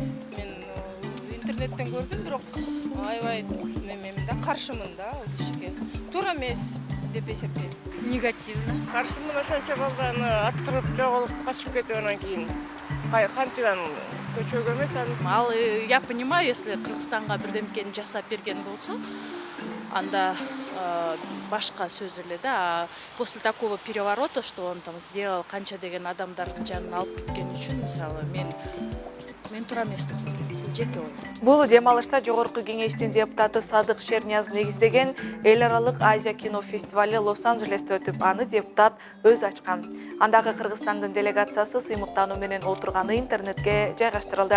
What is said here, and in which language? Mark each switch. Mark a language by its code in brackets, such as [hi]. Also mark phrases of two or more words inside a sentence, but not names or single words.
[ky] Мен интернеттен көрдүм, бирок аябай немем да, каршымын да ал кишиге. Туура эмес деп эсептейм. Негативно. Каршымын, ошончо балданы аттырып жоголуп качып кеткенден кийин. Кантип анан көчөгө эмес Ал, [ru] я понимаю, если [ky] Кыргызстанга бирдемкени жасап берген болсо, анда башка сөз эле да. [ru] После такого переворота, что он там сделал, [ky] канча деген адамдардын жанын алып кеткени үчүн, мисалы, мен туура эмес деп ойлойм. Бул жеке ой. Бул дем алышта жогорку кеңештин депутаты Садык Шернияз негиздеген эл аралык Азия кино фестивали Лос-Анджелесте өтүп, аны депутат өз ачкан. Андагы Кыргызстандын делегациясы сыймыктануу менен отурганы интернетке жайгаштырылды.